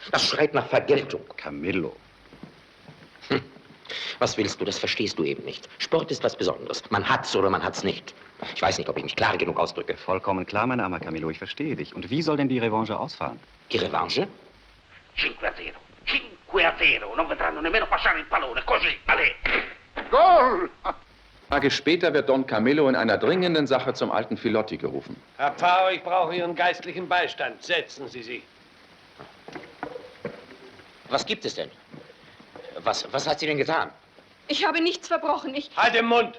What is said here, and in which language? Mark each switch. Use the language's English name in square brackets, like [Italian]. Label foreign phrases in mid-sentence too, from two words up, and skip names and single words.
[German] Das schreit nach Vergeltung. Camillo. Was willst du? Das verstehst du eben nicht. Sport ist was Besonderes. Man hat's oder man hat's nicht. Ich weiß nicht, ob ich mich klar genug ausdrücke. Vollkommen klar, mein armer Camillo, ich verstehe dich. Und wie soll denn die Revanche ausfallen? Die Revanche? 5-0. 5-0. [Italian] Non vedranno nemmeno passare il pallone. Così, allez. Goal! [German] Tage später wird Don Camillo in einer dringenden Sache zum alten Filotti gerufen. Herr Pfarrer, ich brauche Ihren geistlichen Beistand. Setzen Sie sich. Was gibt es denn? Was hat sie denn getan? Ich habe nichts verbrochen. Halt den Mund!